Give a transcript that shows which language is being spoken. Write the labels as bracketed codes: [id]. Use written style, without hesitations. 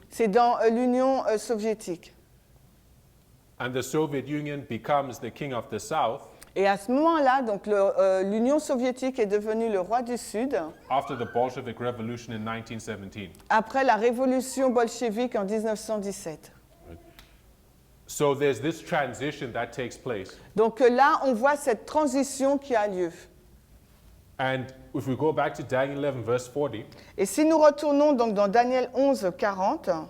[fr] C'est dans l'Union soviétique. [en] And the Soviet Union becomes the King of the South [fr] Et à ce moment-là, donc l'Union soviétique est devenue le roi du Sud [en] after the Bolshevik Revolution in 1917. [fr] après la révolution bolchevique en 1917. [en] So there's this transition that takes place. [fr] Donc là, on voit cette transition qui a lieu. [en] And if we go back to Daniel 11 verse 40, [fr] Et si nous retournons donc dans Daniel 11, 40,